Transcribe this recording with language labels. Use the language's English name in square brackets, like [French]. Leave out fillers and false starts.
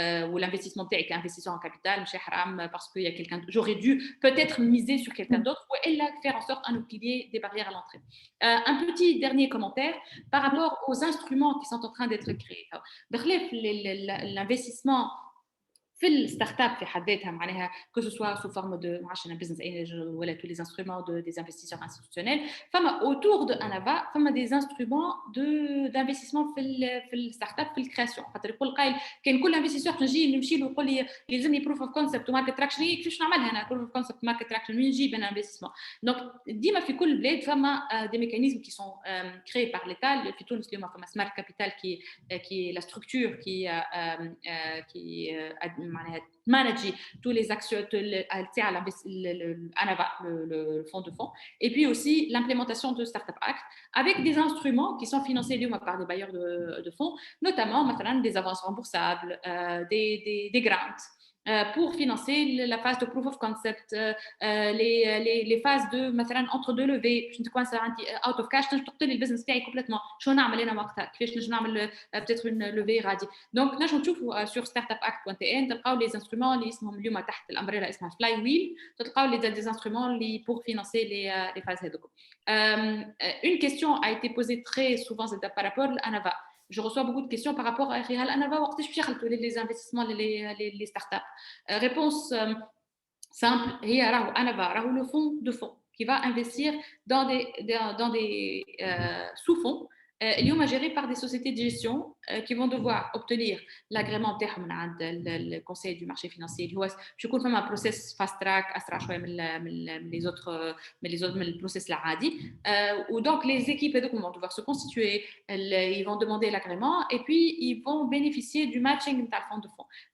[French] où l'investissement [Arabic] تاعي كانفستيسور [French] en capital [Arabic] مش حرام [French] parce que il y a quelqu'un j'aurais dû peut-être miser sur quelqu'un d'autre ou elle faire en sorte qu'il y ait des barrières à l'entrée. Un petit dernier commentaire par rapport aux instruments qui sont en train d'être créés. [Arabic] بخلاف [French] l'investissement [Arabic] في الستارت اب في حد ذاتها معناها [French] que ce soit sous forme de [Arabic] معرفش انا بزنس انجل ولا [French] tous les instruments des investisseurs institutionnels فما autour de Anava فما des instruments d'investissement [Arabic] في الستارت اب في الكرياسيون. خاطر يقول قايل كان كل انفستيسور نجي نمشي له يقول لي يلزمني بروف اوف كونسبت وماركت تراكشن كيفاش نعملها انا بروف اوف كونسبت ماركت تراكشن وين نجيب انا انفستيسمون. دونك ديما في كل بلاد فما [French] des mécanismes qui sont créés par l'état. [Arabic] في تونس اليوم فما سمارت كابيتال [French] qui la structure qui معناها manager tous les actions le fonds de fonds et puis aussi l'implémentation de Startup Act avec des instruments qui sont financés par des bailleurs de fonds notamment مثلا des avances remboursables des grants pour financer la phase de proof of concept, les phases de [Arabic] مثلا [French] entre deux levées [Arabic] باش نكون عندي out of cash تقتل البزنس تاعي كومبليتمون شو نعمل انا وقتها كيفاش نجم نعمل [French] peut-être une levée [Arabic] غادي دونك نجم تشوفوا sur startupact.tn تلقاو لي انسترومون اللي اسمهم اليوم تحت الامبريلا اسمها فلاي ويل تلقاو لي دي انسترومون اللي [French] pour financer les phases [Arabic] هذوك. [French] Une question a été posée très souvent par rapport à Anava. Je reçois beaucoup de questions par rapport à Rihal Anava les investissements les startups. Réponse simple, Anava, le fonds de fonds qui va investir dans des sous-fonds اليوم gérés par des sociétés de gestion qui vont devoir obtenir l'agrément [Arabic] تاعهم عند [French] le conseil du marché financier [Arabic] اللي هو باش يكون فما process fast track اسرع شويه من [French] les autres [Arabic] من البروسيس العادي ودونك [French] les équipes vont devoir se constituer ils vont demander l'agrément et puis ils vont bénéficier du matching نتاع le fonds de fonds.